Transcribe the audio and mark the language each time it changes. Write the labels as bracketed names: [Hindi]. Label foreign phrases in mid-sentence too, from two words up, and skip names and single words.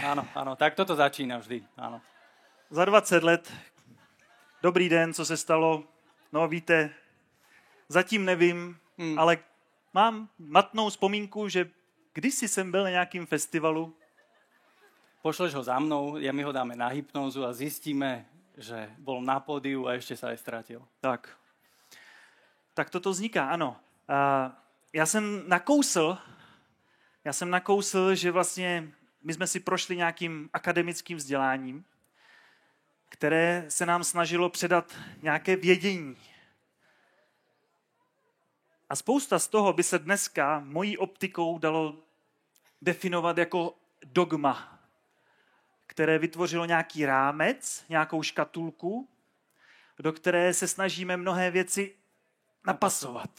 [Slovak] Áno, tak toto začína vždy, áno. [Czech] Za 20 let, dobrý den, co se stalo, no víte, zatím nevím, ale mám matnou vzpomínku, že kdysi jsem byl na nějakým festivalu. Pošleš ho za mnou, [Slovak] my ho dáme na hypnózu a zistíme, že bol na pódiu a ešte sa aj stratil. Tak toto vzniká, [Czech] ano. Já jsem nakousl, že vlastně my jsme si prošli nějakým akademickým vzděláním, které se nám snažilo předat nějaké vědění. A spousta z toho by se dneska mojí optikou dalo definovat jako dogma, které vytvořilo nějaký rámec, nějakou škatulku, do které se snažíme mnohé věci napasovat.